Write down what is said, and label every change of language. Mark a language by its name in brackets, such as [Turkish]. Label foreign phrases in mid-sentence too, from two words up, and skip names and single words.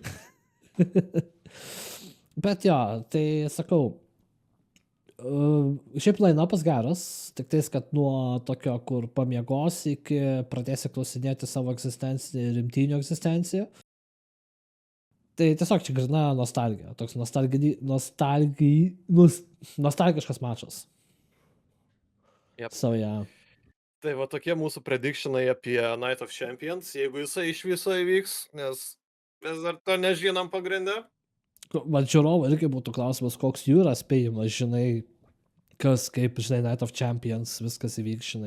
[Lithuanian] Bet jo, tai sakau, šiaip line-upas geras, tik tais, kad nuo tokio, kur pamiegos iki pradėsi klausinėti savo egzistenciją ir rimtynių egzistenciją. Tai tiesiog čia grina nostalgija, toks nostalgiškas mačas. [English] Yep. So, yeah. [Lithuanian] Tai va tokie mūsų predictionai apie Night of Champions, jeigu jisai iš viso įvyks, nes vis dar to nežinom pagrindę. Man žiūrovai irgi būtų klausimas, koks jų yra spėjimas, žinai, kas, kaip, žinai, Night of Champions, viskas įvyks, žinai.